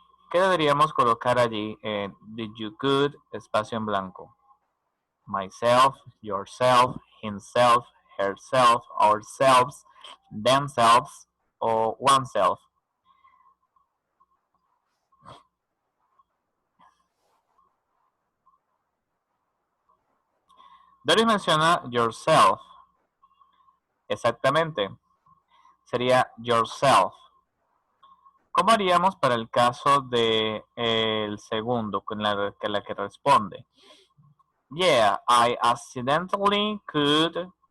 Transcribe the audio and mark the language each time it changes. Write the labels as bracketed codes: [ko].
[es] ¿Qué deberíamos colocar allí en [en] did you cut [es] espacio en blanco? [en] Myself, yourself, himself, herself, ourselves, themselves o oneself. [es] Doris menciona yourself. Exactamente. Sería yourself. ¿Cómo haríamos para el caso de el segundo, con la que responde? [en] Yeah, I accidentally could.